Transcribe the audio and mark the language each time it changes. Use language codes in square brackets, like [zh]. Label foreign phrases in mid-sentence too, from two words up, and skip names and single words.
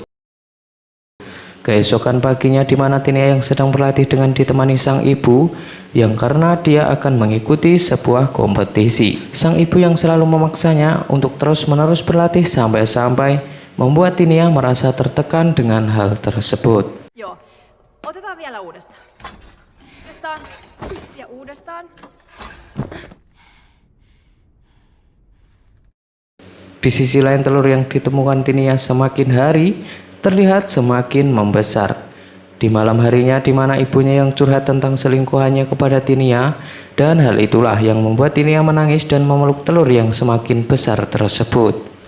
[id] Keesokan paginya di mana Tinia yang sedang berlatih dengan ditemani sang ibu, yang karena dia akan mengikuti sebuah kompetisi. Sang ibu yang selalu memaksanya untuk terus-menerus berlatih sampai-sampai membuat Tinia merasa tertekan dengan hal tersebut. [fi] Joo, otetaan vielä uudestaan. Uudestaan ja uudestaan. [id] Di sisi lain, telur yang ditemukan Tinia semakin hari terlihat semakin membesar. Di malam harinya di mana ibunya yang curhat tentang selingkuhannya kepada Tinia, dan hal itulah yang membuat Tinia menangis dan memeluk telur yang semakin besar tersebut.